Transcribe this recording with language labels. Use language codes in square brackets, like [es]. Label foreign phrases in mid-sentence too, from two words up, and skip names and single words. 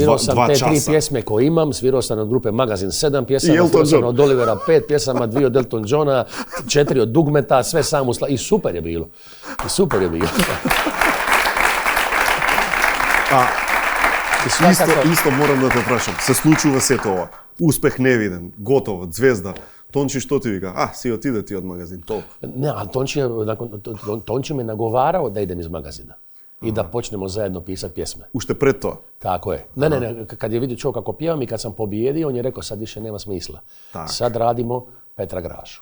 [hr] Svirao sam te 3 pjesme koje imam, svirao sam od grupe Magazin 7 pjesama, svirao sam od Olivera 5 pjesama, 2 od Elton Johna, 4 od Dugmeta, sve sam i super je bilo. [mk] Исто морам да те прашам. Se случува се това. Успех невиден, готово, звезда. Тончи што ти вика? Си отиде ти од Магазин, то. [hr] Ne, ali Tonči me nagovarao da idem iz Magazina. I da počnemo zajedno pisati pjesme. [mk] Уште пред то? [hr] Tako je. Ne, kad je vidio čovjek kako pjevam i kad sam pobijedio, on je rekao sad više nema smisla. Tak. Sad radimo Petra Grašu.